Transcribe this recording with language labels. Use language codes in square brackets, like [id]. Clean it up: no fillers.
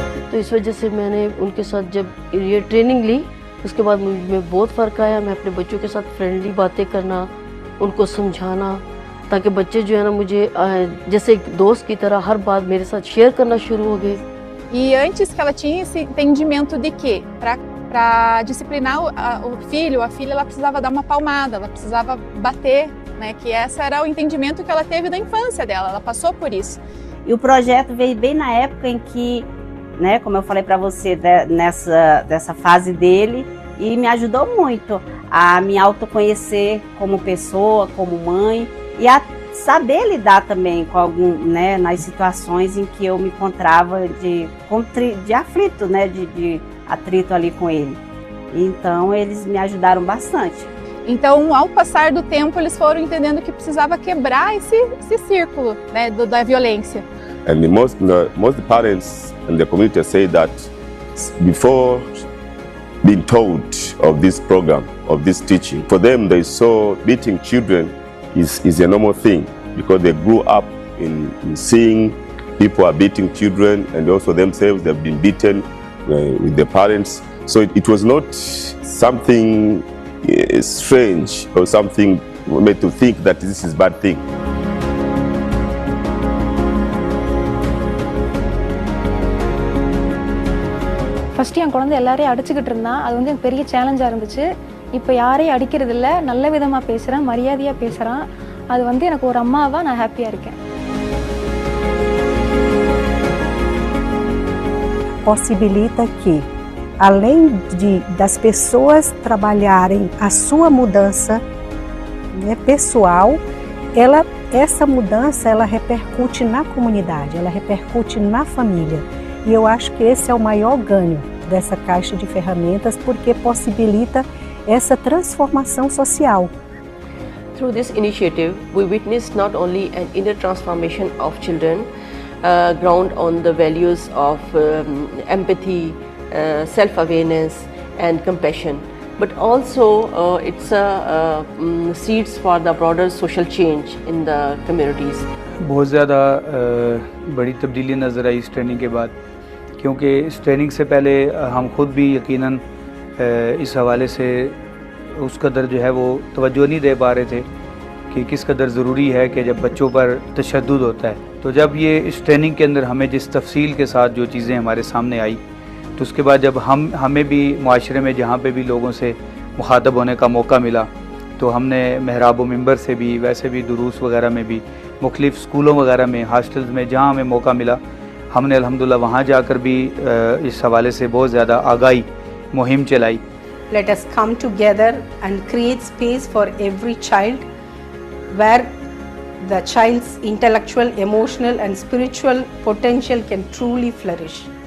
[hi] तो इस वजह से मैंने उनके साथ जब ये ट्रेनिंग ली उसके बाद मुझे बहुत फ़र्क आया। मैं अपने बच्चों के साथ फ्रेंडली बातें करना, उनको समझाना, ताकि बच्चे जो है ना मुझे जैसे एक दोस्त की तरह हर बात मेरे साथ शेयर करना शुरू हो गए। [pt] E antes que ela tinha esse entendimento de que para disciplinar o filho, a filha, ela precisava dar uma palmada, ela precisava bater, né? Que esse era o entendimento que ela teve da infância dela, ela passou por isso. E o projeto veio bem na época em que, né, como eu falei para você, dessa fase dele, e me ajudou muito a me autoconhecer como pessoa, como mãe e a saber lidar também com nas situações em que eu me encontrava de aflito, de atrito ali com ele. Então eles me ajudaram bastante. Então, ao passar do tempo, eles foram entendendo que precisava quebrar esse círculo, né, da violência. [en] And most parents in the community say that before being told of this program, of this teaching, for them they saw beating children is a normal thing because they grew up in seeing people are beating children, and also themselves they've been beaten with their parents. So it was not something strange or something made to think that this is a bad thing. [ta] First என் குழந்தை எல்லாரையும் அடிச்சுக்கிட்டு இருந்தான். அது வந்து எனக்கு பெரிய சேலஞ்சாக இருந்துச்சு. இப்போ யாரையும் அடிக்கிறது இல்லை, நல்ல விதமாக பேசுகிறேன், மரியாதையாக பேசுகிறான். அது வந்து எனக்கு ஒரு அம்மாவாக நான் ஹாப்பியாக இருக்கேன். [pt] Possibilita que, além das pessoas trabalharem a sua mudança, né, pessoal, essa mudança ela repercute na comunidade, ela repercute na família. E eu acho que esse é o maior ganho dessa caixa de ferramentas, porque possibilita essa transformação social. [en] Through this initiative, we witnessed not only an inner transformation of children, ground on the values of empathy, self-awareness and compassion, but also it's seeds for the broader social change in the communities. [hi] बहुत ज़्यादा बड़ी तब्दीली नज़र आई इस training के बाद, क्योंकि इस ट्रेनिंग से पहले हम खुद भी यकीनन इस हवाले से उस कदर जो है वो तवज्जो नहीं दे पा रहे थे कि किस कदर ज़रूरी है कि जब बच्चों पर तशद्दुद होता है, तो जब ये इस ट्रेनिंग के अंदर हमें जिस तफसील के साथ जो चीज़ें हमारे सामने आई, तो उसके बाद जब हमें भी माशरे में जहाँ पे भी लोगों से मुखातब होने का मौका मिला, तो हमने महराब व मिंबर से भी, वैसे भी दुरूस वगैरह में भी, मुख्तलिफ़ स्कूलों वगैरह में, हॉस्टल्स में जहाँ हमें मौका मिला, हमने अल्हम्दुलिल्लाह वहाँ जाकर भी इस हवाले से बहुत ज़्यादा आगाही मुहिम चलाई. [en] Let us come together and create space for every child where the child's intellectual, emotional and spiritual potential can truly flourish.